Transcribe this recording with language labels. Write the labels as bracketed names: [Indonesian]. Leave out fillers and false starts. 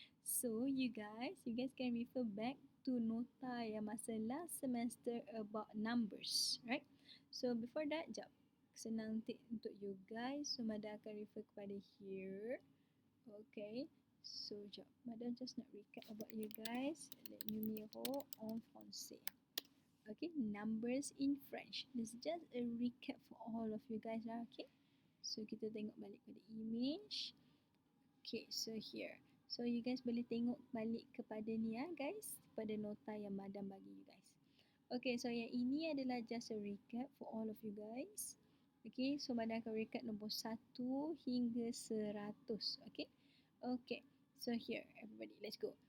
[English] So you guys can refer back to [Malay] nota yang masa [English] last semester about numbers, right? So before that, [Malay] jap, senang untuk [English] you guys. So Madam akan refer kepada here. Okay. So jap, Madam just nak recap about you guys. [French] Les numéros en français. [English] Okay, numbers in French. This is just a recap for all of you guys lah. Okay. So [Malay] kita tengok balik pada [English] image. Okay, so here. So you guys [Malay] boleh tengok balik kepada ni ya guys, pada nota yang Madam bagi [English] you guys. Okay, so [Malay] yang ini adalah [English] just a recap for all of you guys. Okay, so Madam akan recap nombor 1 hingga 100. Okay. Okay, so here everybody, let's go.